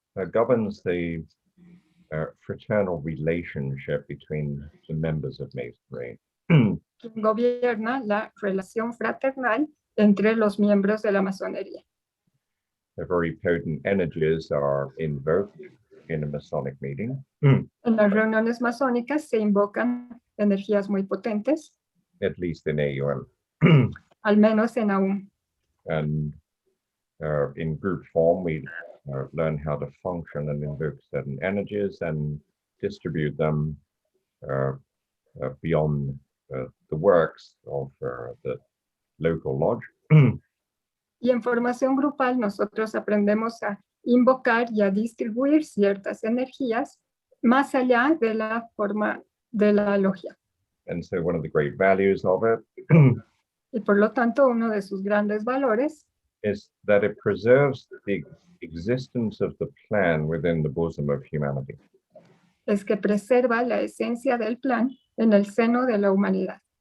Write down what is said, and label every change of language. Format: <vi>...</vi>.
<en>Governs the fraternal relationship between the members of Masonry.</en> <es>Quien gobierna la relación fraternal entre los miembros de la masonería.</es> <en>Very potent energies are invoked in a Masonic meeting.</en> <es>En las reuniones masónicas se invocan energías muy potentes.</es> <en>At least in AUM.</en> <es>Al menos en AUM.</es> <en>And in group form, we learn how to function and invoke certain energies and distribute them beyond the works of the local lodge.</en> <es>Y en formación grupal nosotros aprendemos a invocar y a distribuir ciertas energías más allá de la forma de la logia.</es> <en>And so one of the great values of it</en> <es>Y por lo tanto, uno de sus grandes valores</es> <en>is that it preserves the existence of the plan within the bosom of humanity.</en> <es>es que preserva la esencia del plan en el seno de la humanidad.</es>